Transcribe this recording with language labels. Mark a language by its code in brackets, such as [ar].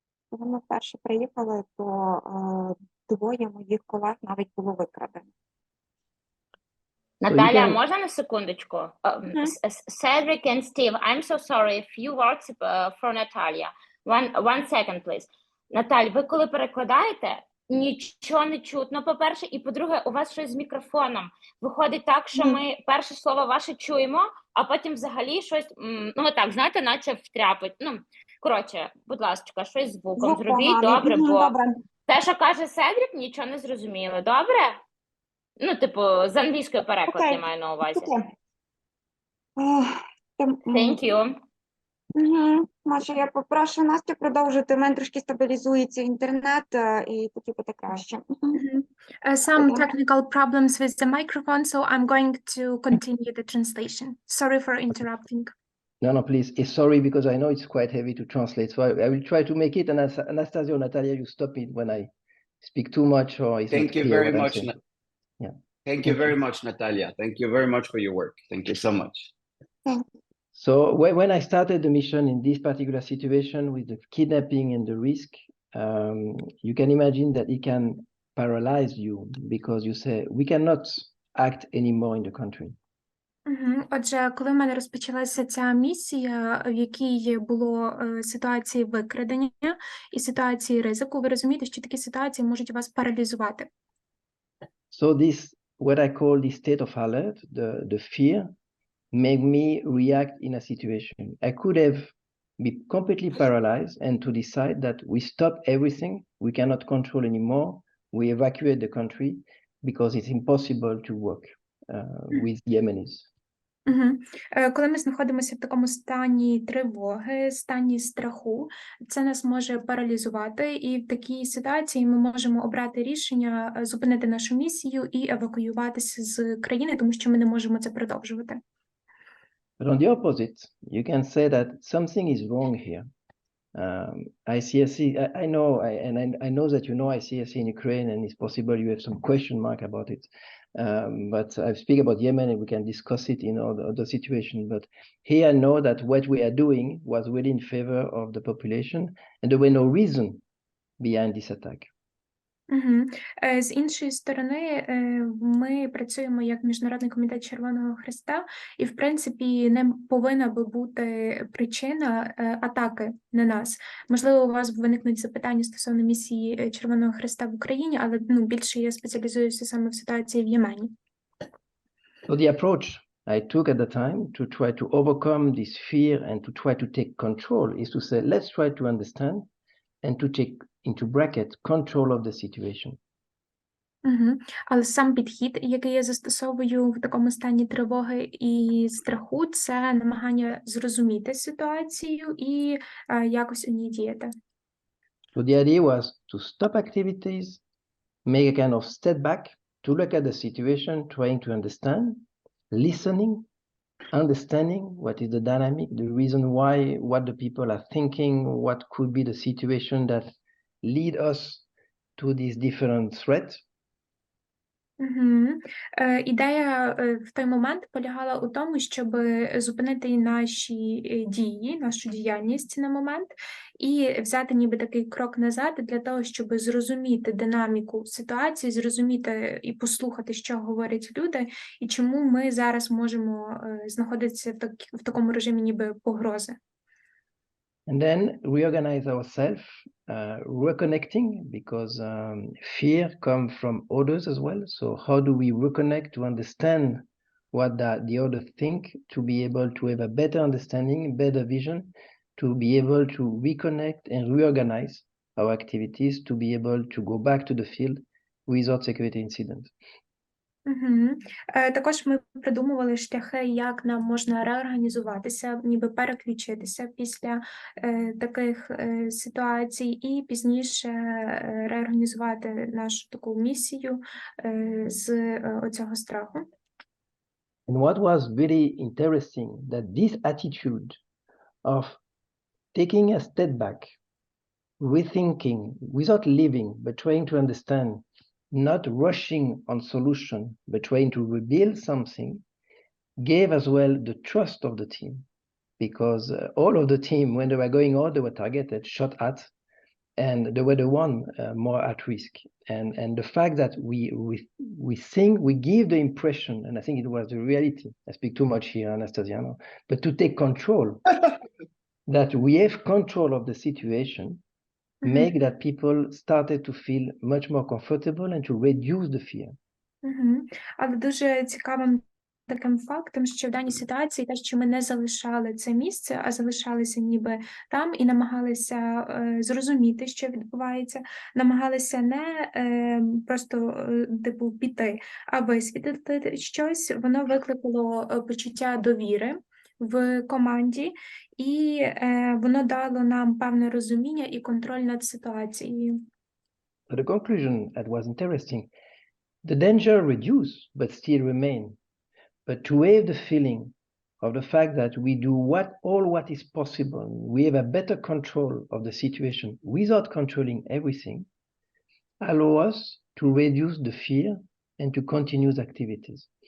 [uk] Коли ми вперше приїхали, то 2 моїх колег навіть було викрадено. Наталя, можна на секундочку? [en] Cedric and Steve, I'm so sorry, a few words for Natalia. One second, please. [uk] Наталь, ви коли перекладаєте, нічого не чутно, по-перше, і по-друге, у вас щось з мікрофоном. Виходить так, що ми перше слово ваше чуємо, а потім взагалі щось, ну так, знаєте, наче втряпить. Ну, коротше, будь ласка, щось з звуком зробіть, добре, бо те, що каже Седрік, нічого не зрозуміло. Добре? Ну, типу, з англійської переклад я маю на увазі. [en] Thank you. [uk] Може, я попрошу Настю продовжити. У мене трошки стабілізується інтернет, і тоді буде краще. [en] Some technical problems with the microphone, so I'm going to continue the translation. Sorry for interrupting. No, please. Sorry, because I know it's quite heavy to translate. So I will try to make it. And Anastasia or Natalia, you stop me when I speak too much or it's Thank not you clear very what I'm much. saying. Yeah. Thank you very much, Natalia. Thank you very much for your work. Thank you so much. So when I started the mission in this particular situation with the kidnapping and the risk, you can imagine that it can paralyze you because you say, we cannot act anymore in the country. [uk] Отже, коли в мене розпочалася ця місія, в якій було ситуації викрадення і ситуації ризику, ви розумієте, що такі ситуації можуть вас паралізувати. [en] So this, what I call the state of alert, the fear, made me react in a situation. I could have been completely paralyzed and to decide that we stop everything, we cannot control anymore, we evacuate the country because it's impossible to work with Yemenis. [uk] Коли ми знаходимося в такому стані тривоги, стані страху, це нас може паралізувати, і в такій ситуації ми можемо обрати рішення зупинити нашу місію і евакуюватися з країни, тому що ми не можемо це продовжувати. [en] But on the opposite, you can say that something is wrong here. ICRC, I know, I know that you know ICRC in Ukraine, and it's possible you have some question mark about it. But I speak about Yemen, and we can discuss it in other situations. But here I know that what we are doing was really in favor of the population, and there were no reason behind this attack. Угу. [uk] З іншої сторони, ми працюємо як Міжнародний комітет Червоного Хреста, і, в принципі, не повинна би бути причина атаки на нас. Можливо, у вас виникнуть запитання стосовно місії Червоного Хреста в Україні, але більше я спеціалізуюся саме в ситуації в Ємені. [en] So the approach I took at the time to try to overcome this fear and to try to take control is to say, let's try to understand and to take into bracket control of the situation. Угу. [uk] Але сам підхід, який я застосовую в такому стані тривоги і страху, це намагання зрозуміти ситуацію і якось у ній діяти. [en] So the idea was to stop activities, make a kind of step back, to look at the situation, trying to understand, listening, understanding what is the dynamic, the reason why, what the people are thinking, what could be the situation that lead us to these different threats. Угу. [uk] Ідея в той момент полягала у тому, щоб зупинити наші дії, нашу діяльність на момент і взяти ніби такий крок назад для того, щоб зрозуміти динаміку ситуації, зрозуміти і послухати, що говорять люди, і чому ми зараз можемо знаходитися в такому режимі ніби погрози. [en] And then reorganize ourselves, reconnecting, because fear comes from others as well. So how do we reconnect to understand what the other think, to be able to have a better understanding, better vision, to be able to reconnect and reorganize our activities, to be able to go back to the field without security incidents. Угу. [uk] Також ми придумували шляхи, як нам можна реорганізуватися, ніби переключитися після таких ситуацій і пізніше реорганізувати нашу таку місію з оцього страху. [en] And what was really interesting, that this attitude of taking a step back, rethinking without leaving, but trying to understand, not rushing on solution, but trying to rebuild something, gave as well the trust of the team, because all of the team, when they were going out, they were targeted, shot at, and they were the one more at risk. And the fact that we think, we give the impression, and I think it was the reality, I speak too much here, Anastasiano, but to take control, that we have control of the situation, make that people started to feel much more comfortable and to reduce the fear. [uk] Але дуже цікавим таким фактом, що в даній ситуації те, що ми не залишали це місце, а залишалися ніби там і намагалися зрозуміти, що відбувається, намагалися не просто типу піти, а висвітлити щось, воно викликало почуття довіри в команді, і воно дало нам певне розуміння і контроль над ситуацією. [en] But the conclusion that was interesting, the danger reduced, but still remain. But to have the feeling of the fact that we do all what is possible, we have a better control of the situation without controlling everything, allow us to reduce the fear and to continue the activities.